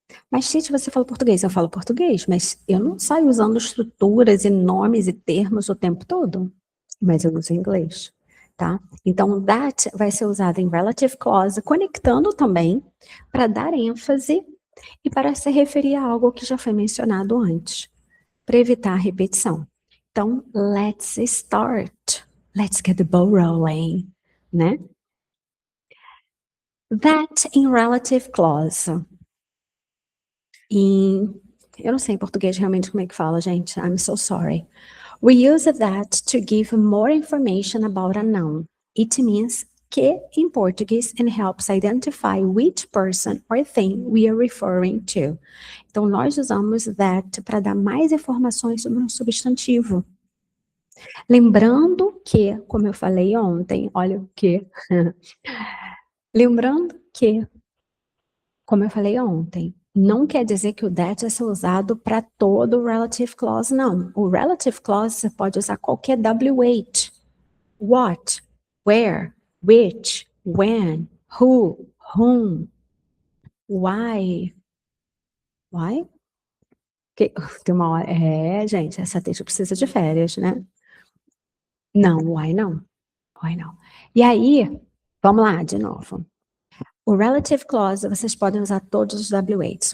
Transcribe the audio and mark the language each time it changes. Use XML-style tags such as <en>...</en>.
<pt>Mas, gente, você fala português, eu falo português, mas eu não saio usando estruturas e nomes e termos o tempo todo, mas eu uso inglês, tá? Então, that vai ser usado em relative clause, conectando também para dar ênfase e para se referir a algo que já foi mencionado antes, para evitar a repetição.</pt> <en>Então, let's start. Let's get the ball rolling, né? That in relative clause.</en> <pt>Eu não sei em português realmente como é que fala, gente.</pt> <en>I'm so sorry. We use that to give more information about a noun. It means</en> <pt>que em português</pt> <en>and helps identify which person or thing we are referring to.</en> <pt>Então, nós usamos that para dar mais informações sobre um substantivo. Lembrando que, como eu falei ontem, olha o que. Lembrando que, como eu falei ontem, não quer dizer que o that é ser usado para todo o relative clause, não. O relative clause você pode usar qualquer WH.</pt> <en>What, where, which, when, who, whom, why.</en> <pt>Why? Tem uma hora. Gente, essa texto precisa de férias, né? Não, why não. Why não. E aí, vamos lá de novo. O relative clause, vocês podem usar todos os WHs.</pt>